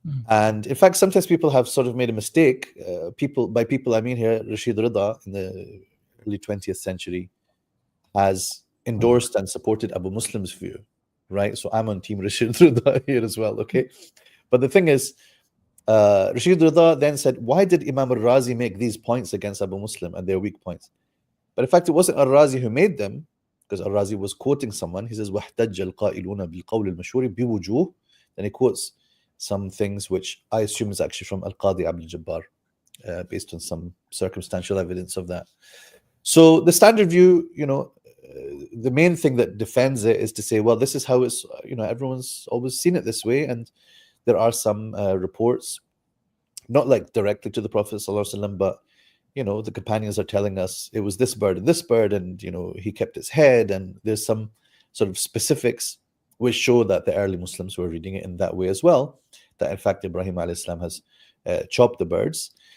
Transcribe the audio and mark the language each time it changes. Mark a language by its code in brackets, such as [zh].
[en] And in fact, sometimes people have sort of made a mistake. By people I mean here, Rashid Rida in the early 20th century has endorsed and supported Abu Muslim's view, right? So I'm on team Rashid Rida here as well, okay? But the thing is, Rashid Rida then said, why did Imam al-Razi make these points against Abu Muslim and their weak points? But in fact, it wasn't al-Razi who made them, because al-Razi was quoting someone. He says, [ar] وَاحْتَجَّ الْقَائِلُونَ بِالْقَوْلِ الْمَشْهُورِ بِوُجُوهِ. [en] Then he quotes some things which I assume is actually from Al-Qadi Abdul Jabbar, based on some circumstantial evidence of that. So the standard view, the main thing that defends it is to say, well, this is how it's, everyone's always seen it this way, and there are some reports, not like directly to the Prophet ﷺ, but the companions are telling us it was this bird, and he kept his head, and there's some sort of specifics which show that the early Muslims were reading it in that way as well, that in fact Ibrahim alayhi salam has chopped the birds.